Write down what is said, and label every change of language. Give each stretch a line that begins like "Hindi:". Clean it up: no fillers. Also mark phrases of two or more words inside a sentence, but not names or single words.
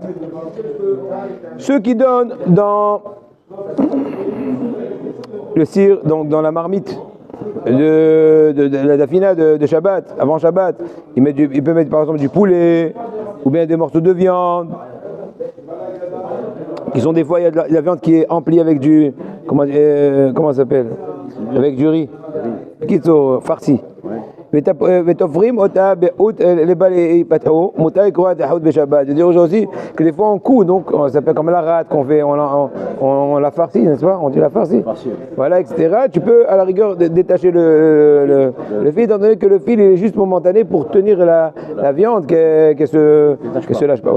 French: Ceux qui donnent dans le cire, donc dans la marmite, de la fina de Shabbat, avant Shabbat, il peut mettre par exemple du poulet, ou bien des morceaux de viande, qui sont des fois, il y a de la viande qui est emplie avec du, comment ça s'appelle? Avec du riz. Qui sont farcis.
Hebrew: ותופרים אותה באות לבל יפתחו, מותר לקרוא את החוט בשבת.
French: Je veux dire aujourd'hui que des fois on coud, donc ça s'appelle comme la rate qu'on fait, on la farcie, n'est-ce pas? On dit la farcie. Voilà, etc. Tu peux à la rigueur détacher le fil, étant donné que le fil il est juste momentané pour tenir la viande qu'elle se lâche pas.